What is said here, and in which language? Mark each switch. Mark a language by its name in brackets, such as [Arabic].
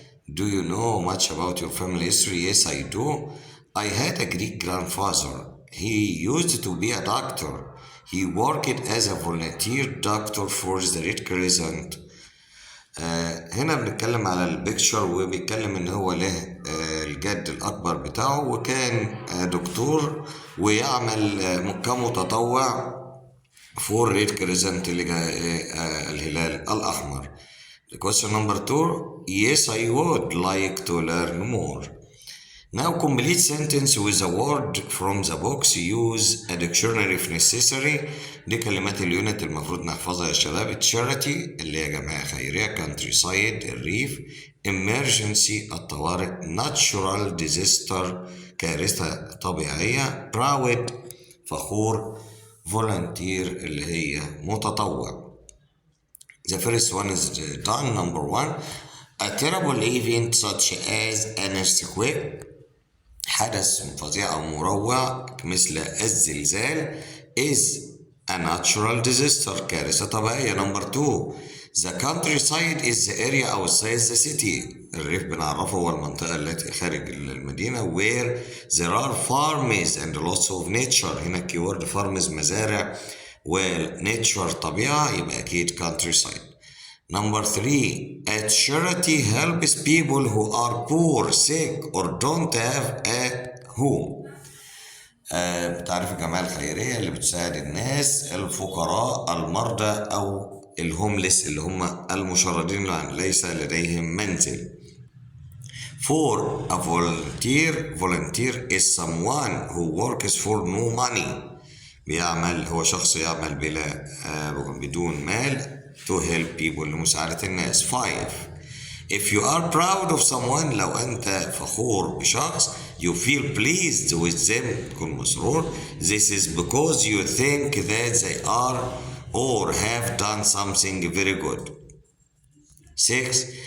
[English] Do you know much about your family history? Yes, I do. I had a Greek grandfather. He used to be a doctor. He worked as a volunteer doctor for the Red Crescent. [Arabic] هنا بنتكلم على البيكتشر، وبيتكلم ان هو له الجد الاكبر بتاعه وكان دكتور ويعمل كمتطوع فور ريد كريزنت الهلال الاحمر. [English] Question number 2. Yes, I would like to learn more. Now complete sentence with a word from the box. Use a dictionary if necessary. [Arabic] دي كلمات اليونت المفروض نحفظها يا شباب. charity اللي هي جمعية خيرية. countryside الريف. emergency الطوارئ. natural disaster كارثة طبيعية. proud فخور. volunteer اللي هي متطوع. [English] The first one is done. Number 1. A terrible event such as an earthquake. [Arabic] حدث فظيع أو مروع مثل الزلزال [English] is a natural disaster [Arabic] كارثة طبيعية. [English] Number 2. The countryside is the area outside the city. [Arabic] الريف بنعرفه هو المنطقة التي خارج المدينة [English] where there are farms and lots of nature. [Arabic] هنا keyword farms مزارع ونيتشر طبيعة، يبقى أكيد countryside. [English] Number 3. A charity helps people who are poor, sick, or don't have a home. [Arabic] بتعرف الجمعية الخيرية اللي بتساعد الناس الفقراء المرضى أو الهوملس اللي هم المشردين ليس لديهم منزل. 4. [English] A volunteer is someone who works for no money. [Arabic] هو شخص يعمل بدون مال [English] to help people [Arabic] لمساعدة الناس. 5. [English] If you are proud of someone [Arabic] لو أنت فخور بشخص [English] you feel pleased with them [Arabic] تكون مسرور. [English] This is because you think that they are or have done something very good. 6.